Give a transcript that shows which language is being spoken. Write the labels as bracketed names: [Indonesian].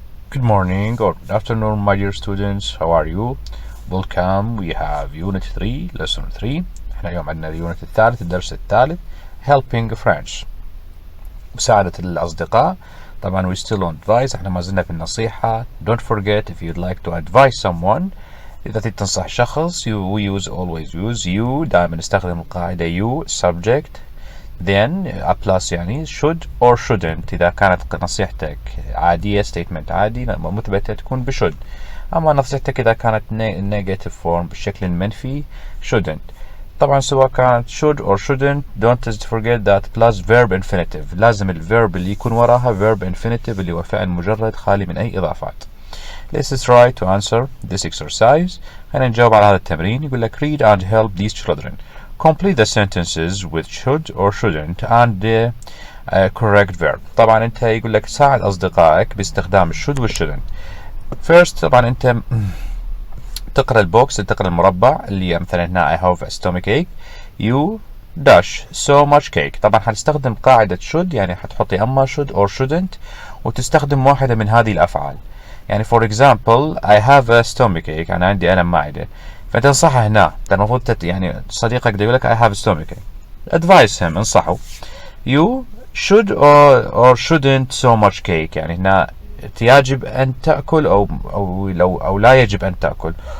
[English] Good morning or good afternoon, my dear students. How are you? Welcome. We have Unit 3, Lesson 3. [Arabic] احنا اليوم عندنا اليونت الثالث، الدرس الثالث Helping Friends. مساعدة الأصدقاء. [English] طبعا we still on advice. [Arabic] احنا ما زلنا في النصيحة. [English] Don't forget if you'd like to advise someone. [Arabic] إذا تريد تنصح شخص [English] we always use you. [Arabic] دائما نستخدم القاعدة you subject. [English] Then a plus يعني should or shouldn't. [Arabic] إذا كانت نصيحتك عادية statement عادي مثبتة تكون بshould. أما نصيحتك إذا كانت negative form بالشكل المنفي shouldn't. طبعا سواء كانت [English] should or shouldn't don't forget that plus verb infinitive. [Arabic] لازم الverb اللي يكون وراها verb infinitive اللي هو فعل مجرد خالي من أي إضافات. [English] Let's try to answer this exercise. [Arabic] خلينا نجاوب على هذا التمرين. يقول لك [English] read and help these children. Complete the sentences with should or shouldn't and the correct verb. [Arabic] طبعا انت يقول لك ساعد اصدقائك باستخدام should و shouldn't. First طبعا انت تقرا البوكس، تقرا المربع اللي مثلا هنا [English] I have a stomach ache. You dash so much cake. [Arabic] طبعا حتستخدم قاعدة should يعني حتحطي اما should or shouldn't وتستخدم واحدة من هذه الافعال. يعني [English] for example I have a stomach ache. [Arabic] انا عندي ألم معدة. فتنصحه هنا. المفروض يعني صديقك يقول لك I have a stomach ache. [English] Advise him. [Arabic] انصحه. [English] You should or shouldn't so much cake. [Arabic] يعني هنا يجب أن تأكل أو لا يجب أن تأكل.